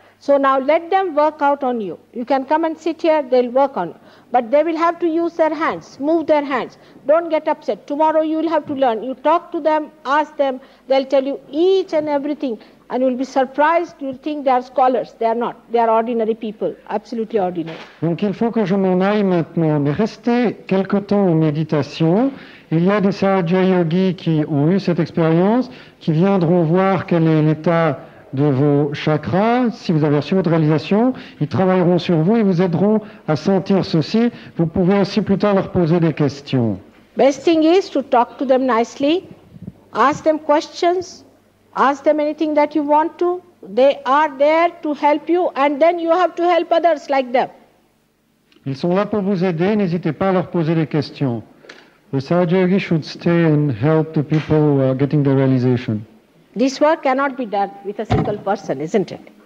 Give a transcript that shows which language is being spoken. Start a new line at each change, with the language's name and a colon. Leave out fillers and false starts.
English: So now let them work out on you. You can come and sit here, they'll work on you. But they will have to use their hands, move their hands. Don't get upset. Tomorrow you will have to learn. You talk to them, ask them, they'll tell you each and everything. And you'll be surprised, you'll think they are scholars. They are not. They are ordinary people, absolutely ordinary.
French: Donc il faut que je m'en aille maintenant, mais restez quelque temps en méditation. Il y a des Sahaja Yogis qui ont eu cette expérience, qui viendront voir quel est l'état de vos chakras. Si vous avez reçu votre réalisation, ils travailleront sur vous et vous aideront à sentir ceci. Vous pouvez aussi plus tard leur poser des questions.
English: Best thing is to talk to them nicely, ask them questions, ask them anything that you want to. They are there to help you, and then you have to help others like them.
French: Ils sont là pour vous aider, n'hésitez pas à leur poser des questions.
English: The Sahaja Yogi should stay and help the people who are getting the realization. This work cannot be done with a single person, isn't it?